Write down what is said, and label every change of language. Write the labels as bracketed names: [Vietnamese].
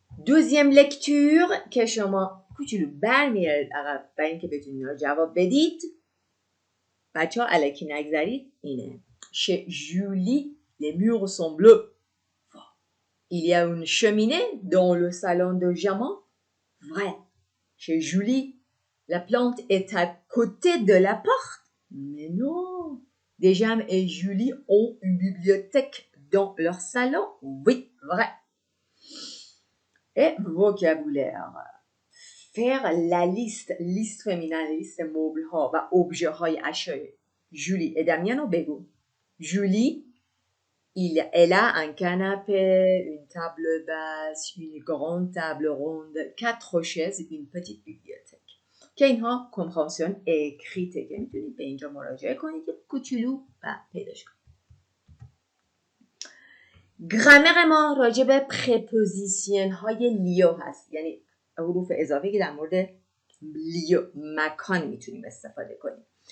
[French] Deuxième lecture [Persian] که شما کوچولو برمیارید عقب برای اینکه بتونید رو جواب بدید. بچه ها الکی نگذارید. [French] اینه chez Julie les murs sont bleus. Il y a une cheminée dans le salon de Jaman. Vrai. Chez Julie, la plante est à côté de la porte. Mais non. Déjà, et Julie ont une bibliothèque dans leur salon. Oui, vrai. Et vocabulaire. Faire la liste féminin, liste meubles ها و objet های اشیاء. Julie et Damien [Persian] رو بگو. [French] Julie, elle a un canapé, une table basse, une grande table ronde, 4 chaises, une petite bibliothèque. [Persian] که اینها [French] compréhension écrite [Persian] که میتونید به اینجا مراجعه کنید که کوچولو و پیداش کنید. گرامر ما راجع به پرپوزیشن های لیو هست. یعنی حروف اضافی که در مورد لیو مکان میتونیم استفاده کنیم.